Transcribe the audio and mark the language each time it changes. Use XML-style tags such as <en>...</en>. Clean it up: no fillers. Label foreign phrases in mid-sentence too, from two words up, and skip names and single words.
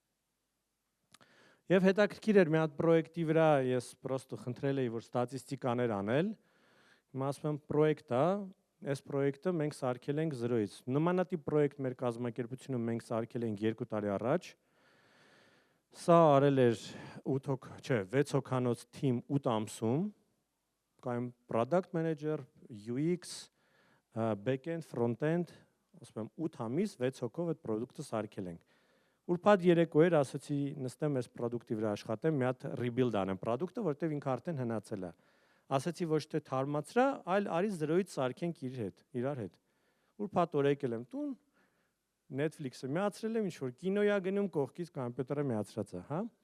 <hy>Եվ հետաքրքիր էր մի հատ պրոյեկտի վրա ես պրոստը խնդրել էի, որ ստատիստիկաներ անել։ Հիմա ասում եմ պրոյեկտ է, այս պրոյեկտը մենք սարքել ենք 0-ից։ Նմանատիպ պրոյեկտ մեր կազմակերպությունում մենք սարքել ենք 2 տարի առաջ։ Սա արել էր 6 հոգանոց թիմ 8 ամսում, կայմ product</hy> <en>manager, UX, back-end, front-end,</en> <hy>ասում եմ 8 ամիս 6 հոգով այդ պրոդուկտը սարքել ենք։ Ուրբաթ երեկո էր, ասացի նստեմ այս պրոդուկտի վրա աշխատեմ, մի հատ rebuild անեմ պրոդուկտը, որտեղ ինքը արդեն հնացել է։ Ասացի ոչ թե թարմացրա, այլ արի 0-ից սարքենք իրար հետ։ Ուրբաթ օր եկել եմ տուն, Netflix-ը միացրել եմ, ինչ-որ կինոյա գնում, կողքից կոմպյուտերը միացրած է, հա։</hy>